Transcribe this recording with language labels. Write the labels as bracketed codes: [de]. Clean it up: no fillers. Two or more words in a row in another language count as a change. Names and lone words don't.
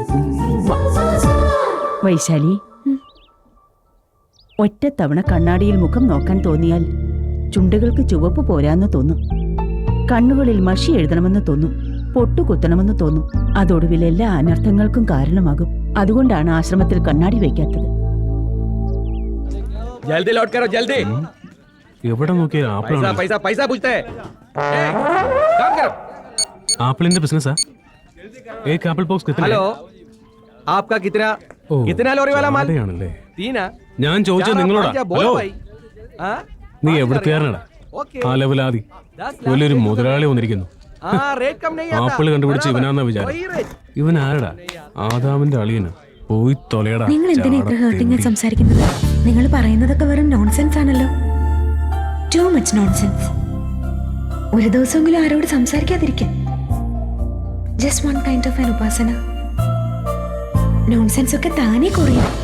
[ml] വൈശാലി, ഒറ്റത്തവണ കണ്ണാടിയിൽ മുഖം നോക്കാൻ തോന്നിയാൽ ചുണ്ടുകൾക്ക് ചുവപ്പ് പോരാന്ന് തോന്നും, കണ്ണുകളിൽ മഷി എഴുതണമെന്ന് തോന്നും, പൊട്ടുകുത്തണമെന്ന് തോന്നും. അതൊടുവിൽ എല്ലാ അനർത്ഥങ്ങൾക്കും കാരണമാകും. അതുകൊണ്ടാണ് ആശ്രമത്തിൽ കണ്ണാടി വയ്ക്കാത്തത്. [hi] जल्दी लौट करो जल्दी. [ml] എവിടെ നോക്കിയാൽ ആപ്പിളാണ്. [hi] पैसा पैसा പൂछते हैं. काम करो. [ml] ആപ്പിളിന്റെ ബിസിനസ്സാ? [hi] एक एप्पल बॉक्स कितना? हेलो आपका कितना? ഓ, कितना ലോറി वाला माल? [ml] ജാടയാണല്ലേ. [hi] तीना. [ml] ഞാൻ ചോദിച്ചത് നിങ്ങളോടാ. ഹലോ, [hi] हाँ [ml] നീ എവിടുത്തുകാരനാടാ? ആ ലെവലാതി വലിയൊരു മുതലാളി വന്നിരിക്കുന്നു. [hi] हाँ रेट कम नहीं आता. [ml] ആപ്പിള് കണ്ടുപിടിച്ച് ഇവനാന്നാ വിചാരം. [hi] वही रेट. [ml] ഇവൻ ആരടാ? ആദാമിന്റെ അളിയന്. പോയി തൊലയടാ. നിങ്ങൾ എന്തിനാ ഇത്ര ഹേർട്ടിങ് സംസാരിക്കുന്നത്? നിങ്ങൾ പറയുന്നതൊക്കെ വെറും നോൺസെൻസ് ആണല്ലോ. [en] too much nonsense. [ml] ഒരു ദിവസമെങ്കിലും ആരോട് സംസാരിക്കാതിരിക്കാൻ. [en] just one kind of an [ml] ഉപാസന. നോൺസെൻസ് ഒക്കെ താനേ കുറയും.